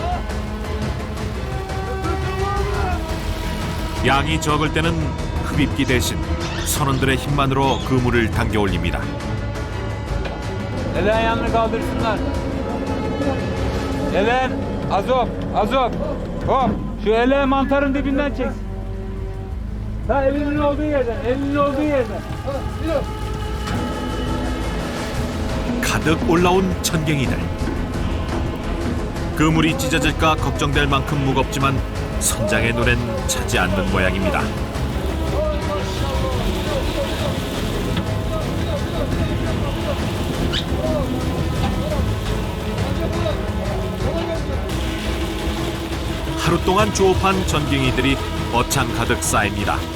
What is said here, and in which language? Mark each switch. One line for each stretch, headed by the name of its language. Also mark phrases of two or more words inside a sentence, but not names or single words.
Korean: 양이 적을 때는 흡입기 대신 선원들의 힘만으로 그물을 당겨 올립니다.
Turkish: Ele ayağını kaldırsınlar. Ele azop, azop. Hop. Şu ele mantarın dibinden çeksin. Ta elinin olduğu yerden, elinin olduğu yerden.
Korean: 가득 올라온 천갱이들. 그물이 찢어질까 걱정될 만큼 무겁지만 선장의 눈엔 차지 않는 모양입니다. 하루 동안 조업한 전갱이들이 어창 가득 쌓입니다.